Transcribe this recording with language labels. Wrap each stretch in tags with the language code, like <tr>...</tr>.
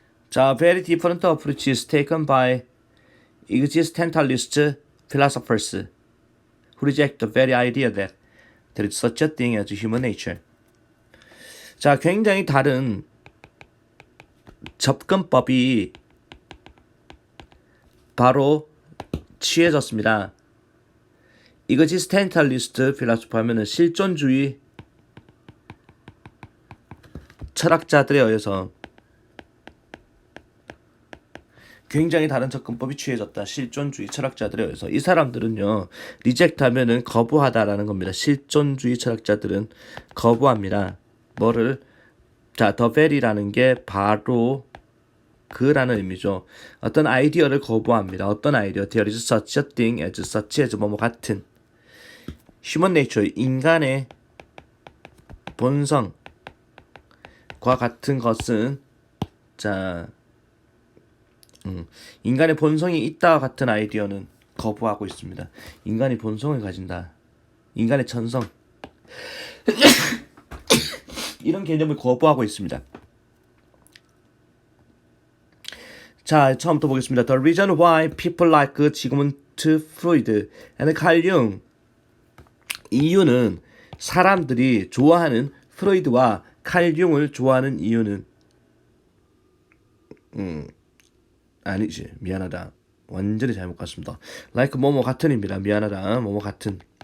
<en>자, very different approaches taken by existentialist philosophers who reject the very idea that there is such a thing as human nature.</en> <ko>자, 굉장히 다른 접근법이 바로 취해졌습니다. existentialist philosopher 하면은 실존주의 철학자들에 의해서 굉장히 다른 접근법이 취해졌다. 실존주의 철학자들에 의해서. 이 사람들은요. 리젝트 하면은 거부하다라는 겁니다. 실존주의 철학자들은 거부합니다. 뭐를? 자, the very라는 게 바로 그라는 의미죠. 어떤 아이디어를 거부합니다. 어떤 아이디어?</ko> <en>There is such a thing as such as</en> <ko>뭐뭐 같은.</ko> <en>Human nature,</en> <ko>인간의 본성과 같은 것은 자 인간의 본성이 있다와 같은 아이디어는 거부하고 있습니다. 인간이 본성을 가진다. 인간의 천성. 이런 개념을 거부하고 있습니다. 자, 처음부터 보겠습니다.</ko> <en>The reason why people like Sigmund Freud and Carl Jung.</en> <ko>이유는 사람들이 좋아하는 프로이드와 칼 융을 좋아하는 이유는 아니지. 미안하다. 완전히 잘못 갔습니다. like 뭐뭐 같은입니다. 미안하다. 뭐뭐 같은.</ko>